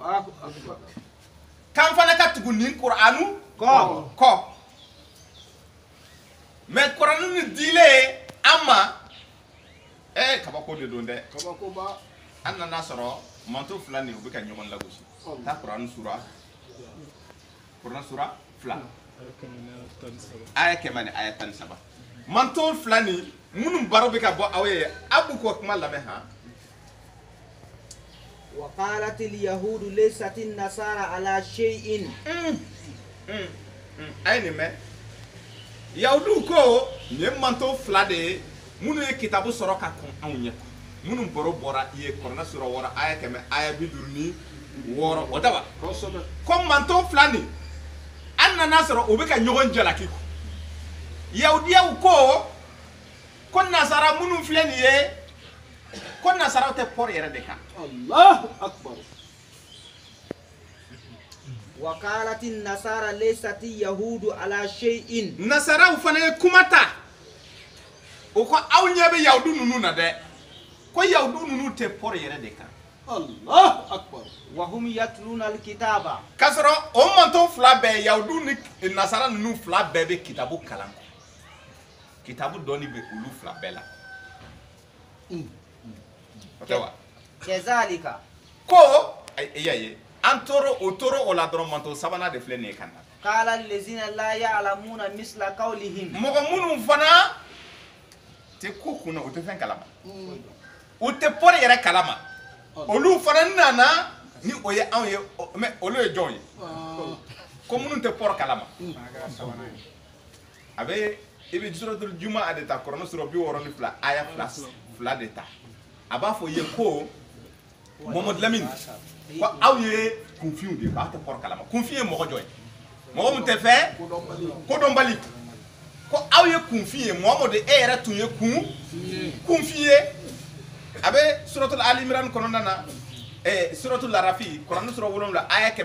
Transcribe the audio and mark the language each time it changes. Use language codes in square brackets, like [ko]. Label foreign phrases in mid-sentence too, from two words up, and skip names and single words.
[bm] k'an fana ka tugu nin kuranu kɔ mais kuranu ni dilen an ma kabako de don dɛ an nana sɔrɔ manto fila nin u bɛ ka ɲɔgɔn lagosi taa kuranu sura 2 aya 100 ni aya 17 manto fila nin minnu baro bɛ ka bɔ aw ye a b'u ko kuma lamɛn han [ar] وقالت اليهود ليست النصارى على شيء. [bm] a ye nin mɛn yahudu ko nin ye manto fila de ye minnu ye kitabu sɔrɔ ka kɔn anw ɲɛ minnu baro bɔra i ye kɔrɔna sura 6 aya 100 aya 56 o daba ko manto fila nin an nana sɔrɔ u bɛ ka ɲɔgɔn jalaki yahudiyaw ko nasara minnu filɛ nin ye ko nasaraw tɛ pɔri yɛrɛ de kan [ar] وقالت النصارى ليست اليهود على شيء. [bm] nasaraw fana ye kuma ta o ko aw ɲɛ bɛ yahudu ninnu na dɛ ko yahudu ninnu tɛ pɔri yɛrɛ de kan [ar] وهم يتلون الكتاب. [bm] k'a sɔrɔ o manto fila bɛɛ yahudu ni nasara ninnu fila bɛɛ bɛ kitabu kalan kitabu dɔɔni bɛ olu fila bɛɛ la o tɛ wa [ar] كذلك. [bm] ko y'a ye an tora o la dɔrɔn manto sabanan de filɛ nin ye ka na [ar] قال الذين لا يعلمون مثل قولهم. [bm] mɔgɔ minnu fana tɛ ko kunna o tɛ fɛn kalama u tɛ pɔri yɛrɛ kalama olu fana nana ni o ye anw ye mais olu ye jɔn ye ko minnu tɛ pɔri kalama a bɛ i bɛ suratul juma a de ta kɔrɔna sura 62 aya 2 de ta a b'a fɔ ye ko Mohamed Lamine ko aw ye kunfiw de ye aw tɛ pɔri kalama kunfi ye mɔgɔ jɔn ye mɔgɔ min tɛ fɛ kodɔnbali ko aw ye kunfi ye Mohamed e yɛrɛ tun ye kunfi ye a bɛ suratul Ali Imran kɔnɔna na suratul Arafi kɔrɔna sura 7 aya